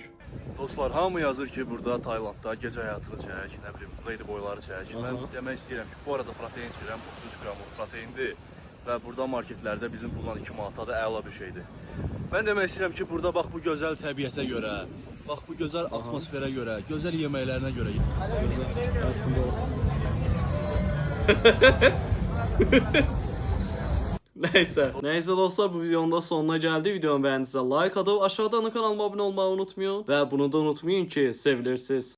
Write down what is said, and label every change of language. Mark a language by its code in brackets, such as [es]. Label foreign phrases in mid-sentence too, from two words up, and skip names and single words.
[az] Dostlar, hamı yazır ki, burada Taylandda gecə həyatını çək, nə bilim, [en] lady boyları [az] çək. Mən demək istəyirəm ki, bu arada protein içirəm, 33 qramlıq proteindir və burada marketlərdə bizim bundan 2 manata da əla bir şeydir. Mən demək istəyirəm ki, burada bax bu gözəl təbiətə görə, bax bu gözəl atmosferə görə, gözəl yeməklərinə görə Əslində o. [tr] Neyse dostlar, bu videonun da sonuna geldi. Videomu beğendiyse like atıp aşağıdan kanalıma abone olmayı unutmayın. Ve bunu da unutmayın ki sevilirsiniz.